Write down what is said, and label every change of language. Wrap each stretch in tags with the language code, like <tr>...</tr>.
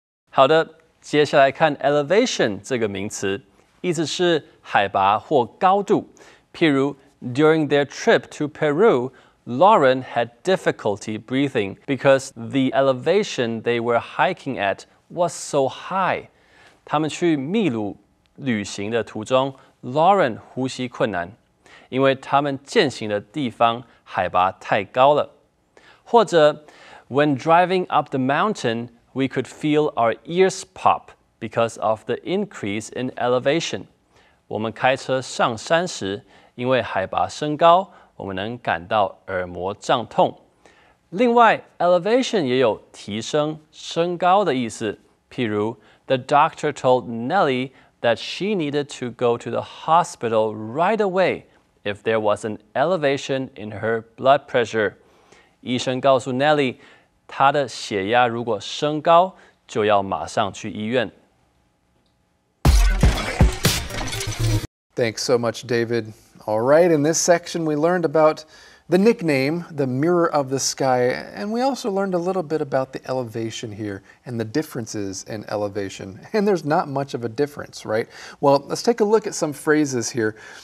<zh>好的，接下来看 elevation 这个名词，意思是海拔或高度。</zh> <en>譬如 during their trip to Peru, Lauren had difficulty breathing because the elevation they were hiking at was so high.</en> <zh>他们去秘鲁旅行的途中 ，Lauren 呼吸困难，因为他们践行的地方海拔太高了。</zh> <en>或者 when driving up the mountain, we could feel our ears pop because of the increase in elevation.</en> <zh>我们开车上山时，因为海拔升高，我们能感到耳膜胀痛。另外 ，elevation 也有提升、升高的意思。</zh> <en>譬如 ，the doctor told Nellie that she needed to go to the hospital right away if there was an elevation in her blood pressure.</en> <zh>医生告诉 Nellie， 她的血压如果升高，就要马上去医院。</zh> <en>Thanks so much, David. All right, in this section we learned about the nickname, the Mirror of the Sky, and we also learned a little bit about the elevation here and the differences in elevation. And there's not much of a difference, right? Well, let's take a look at some phrases here.</en>